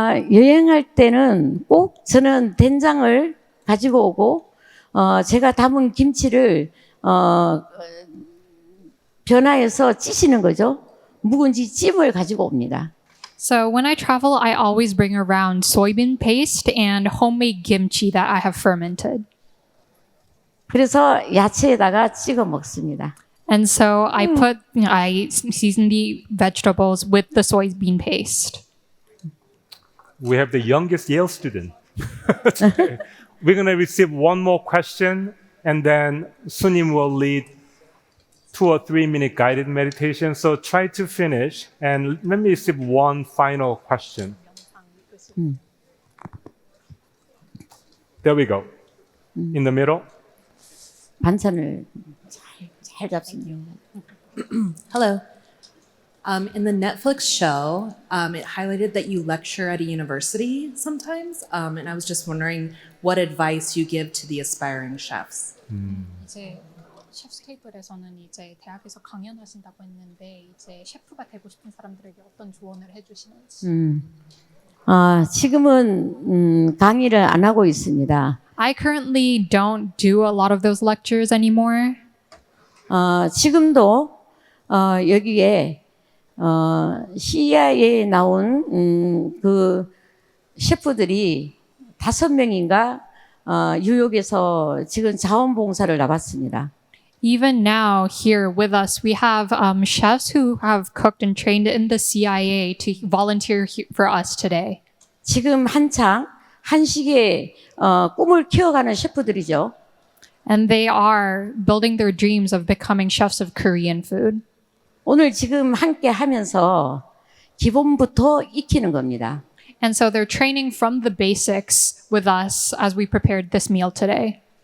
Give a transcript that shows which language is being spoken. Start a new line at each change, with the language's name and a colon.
Korean: 여행할 때는 꼭 저는 된장을 가지고 오고 제가 담은 김치를 변화해서 찌시는 거죠. 묵은지 찜을 가지고 옵니다.
English: So when I travel, I always bring around soybean paste and homemade kimchi that I have fermented.
Korean: 그래서 야채에다가 찍어 먹습니다.
English: And so I season the vegetables with the soybean paste. We have the youngest Yale student. We're going to receive one more question, and then Sunim will lead 2 or 3 minute guided meditation. So try to finish, and let me receive one final question. There we go. In the middle.
Korean: 반찬을 잘 잡습니다.
English: Hello. In the Netflix show, it highlighted that you lecture at a university sometimes, and I was just wondering what advice you give to the aspiring chefs.
Korean: 이제 셰프스 테이블에서는 이제 대학에서 강연하신다고 했는데 이제 셰프가 되고 싶은 사람들에게 어떤 조언을 해주시는지. 지금은 강의를 안 하고 있습니다.
English: I currently don't do a lot of those lectures anymore.
Korean: 지금도 여기에 CIA에 나온 그 셰프들이 5명인가 뉴욕에서 지금 자원봉사를 나갔습니다.
English: Even now, here with us, we have chefs who have cooked and trained in the CIA to volunteer for us today.
Korean: 지금 한창 한식의 꿈을 키워가는 셰프들이죠.
English: And they are building their dreams of becoming chefs of Korean food.
Korean: 오늘 지금 함께 하면서 기본부터 익히는 겁니다.
English: And so they're training from the basics with us as we prepared this meal today.